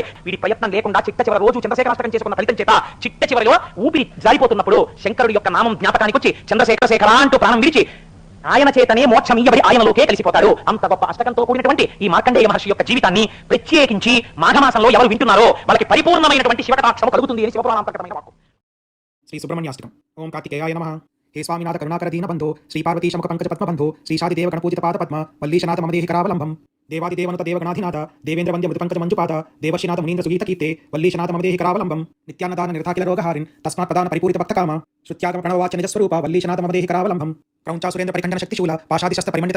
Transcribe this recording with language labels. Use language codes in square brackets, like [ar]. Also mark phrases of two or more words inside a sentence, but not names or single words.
[te] వీటి ప్రయత్నం లేకుండా చిట్ట చివరి రోజు చంద్రశేఖరాష్టకం చేసుకున్న ఫలితం చేత చిట్ట చివరిలో ఊపిరి జారిపోతున్నప్పుడు శంకరుడి యొక్క నామం జ్ఞాపకానికి వచ్చి చంద్రశేఖర అంటూ ప్రాణం విడిచి ఆయన చేతనే మోక్షం ఇయ్యబడి ఆయనలోకే కలిసిపోతాడు. అంత గొప్ప అష్టకంతో కూడినటువంటి ఈ మార్కండేయ మహర్షి యొక్క జీవితాన్ని ప్రత్యేకించి మాఘమాసంలో ఎవరు వింటున్నారో వాళ్ళకి పరిపూర్ణమైనటువంటి శివకటాక్షం కలుగుతుంది అని శివపురాణాంతర్గతమైన వాక్కు. [sa] శ్రీ సుబ్రహ్మణ్యాష్టకం. ఓం కార్తికేయాయ నమః. हे स्वामीनाथ करुणाकर दीन बंधो श्री पार्वती शमुख पंकज पद्म बंधो श्री शादी देव गणपूजित पाद पद्म वल्लीशनाथ मम देहि करावलंबम देवादिदेवनुत देवगणाधिनाथ देवेंद्र वंद्य मृत पंकज मंजुपाद देवश्रीनाथ मुनीन्द्र सुगीत कीर्ते वल्लीशनाथ मम देहि करावलंबम नित्यानदान निर्धाकिल रोगहारिन् तस्मात् प्रदान परिपूरित भक्त काम श्रुत्यागम प्रणववाच निज स्वरूप वल्लीशनाथ मम देहि करावलंबम क्रौंचा सुरेंद्र परिखंडन शक्तिशूल पाशादिशस्त्र परिमण्डित